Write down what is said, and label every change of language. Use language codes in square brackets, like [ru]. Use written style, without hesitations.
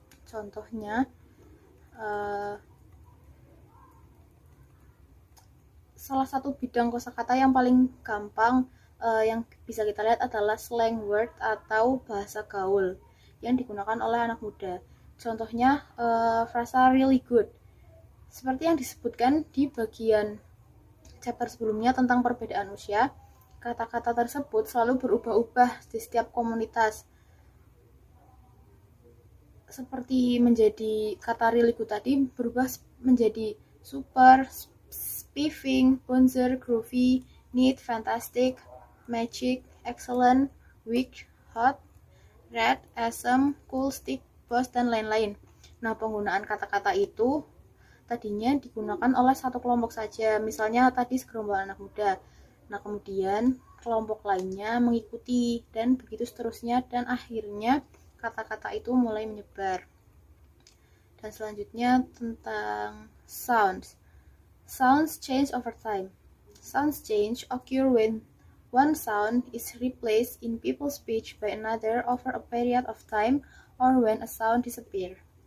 [id] Contohnya, salah satu bidang kosakata yang paling gampang yang bisa kita lihat adalah slang word atau bahasa gaul yang digunakan oleh anak muda. Contohnya, frasa really good. Seperti yang disebutkan di bagian chapter sebelumnya tentang perbedaan usia, kata-kata tersebut selalu berubah-ubah di setiap komunitas. Seperti menjadi kata really good tadi berubah menjadi super, spiffing, bonzer, groovy, neat, fantastic, magic, excellent, weak, hot, red, awesome, cool, stick, boss, dan lain-lain. Nah, penggunaan kata-kata itu tadinya digunakan oleh satu kelompok saja, misalnya tadi segerombolan anak muda. Nah, kemudian kelompok lainnya mengikuti, dan begitu seterusnya, dan akhirnya kata-kata itu mulai menyebar. Dan selanjutnya tentang sounds. [en] Sounds change over time. Sounds change occur when one sound is replaced in people's speech by another over a period of time or when a sound disappears.